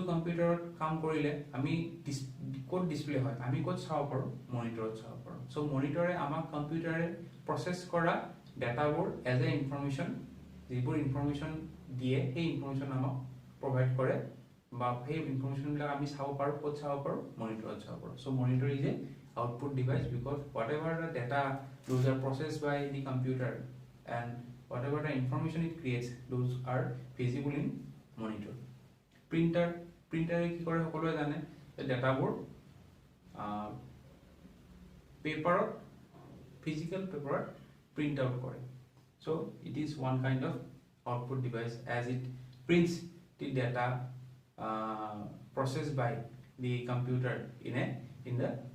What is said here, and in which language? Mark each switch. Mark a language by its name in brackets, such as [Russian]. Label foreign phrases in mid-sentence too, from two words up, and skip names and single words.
[Assamese] কম্পিউটাৰত কাম কৰিলে আমি [English] code display [Assamese] হয় আমি কোড চাও পাৰো মনিটৰত চাও পাৰো সো মনিটৰে আমাক [English] computer process [Assamese] কৰা ডাটাবোৰ [English] as a information [Assamese] যিবোৰ ইনফৰমেশন দিয়ে সেই ইনফৰমেশন আমাক প্ৰভাইড কৰে বা সেই ইনফৰমেশন বিলাক আমি চাও পাৰো কোড চাও পাৰো মনিটৰত চাও পাৰো সো [English] monitor is a output device because whatever the data those are processed by the computer and whatever the information it creates those are visible in monitor printer [Assamese] কি কৰে সকলোৱে জানে ডাটাবোৰ [English] পেপাৰত physical paper print out কৰে so it is one kind of output device as it prints the data processed by the computer in the